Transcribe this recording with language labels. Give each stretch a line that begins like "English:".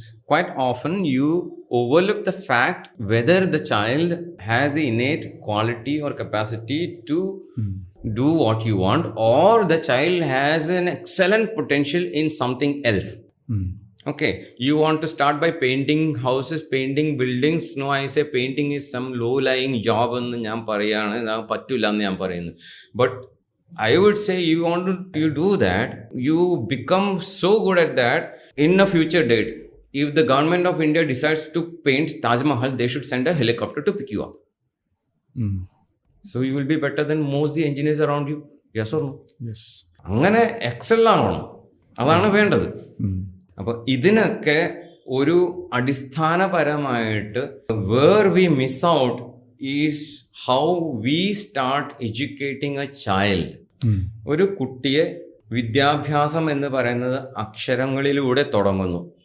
English: Quite often you overlook the fact whether the child has the innate quality or capacity to do what you want, or the child has an excellent potential in something else. Okay, you want to start by painting houses, painting buildings. No, I say painting is some low-lying job
Malayalam: എന്ന് ഞാൻ പറയാണ്, ഞാൻ പറ്റില്ല എന്ന് ഞാൻ പറയുന്നു.
English: But I would say you do that, you become so good at that in a future date. If the government of India decides to paint Taj Mahal, they should send a helicopter to pick you up. So you will be better than most the engineers around you. Yes or no? Yes.
Malayalam: അങ്ങനെ Excel ആവണം, അതാണ് വേണ്ടത്. അപ്പോൾ ഇതിനൊക്കെ ഒരു അടിസ്ഥാനപരമായിട്ട്
English: Where we miss out is how we start educating a child.
Malayalam: ഒരു കുട്ടിയെ വിദ്യാഭ്യാസം എന്ന് പറയുന്നത് അക്ഷരങ്ങളിലൂടെ തുടങ്ങുന്നു.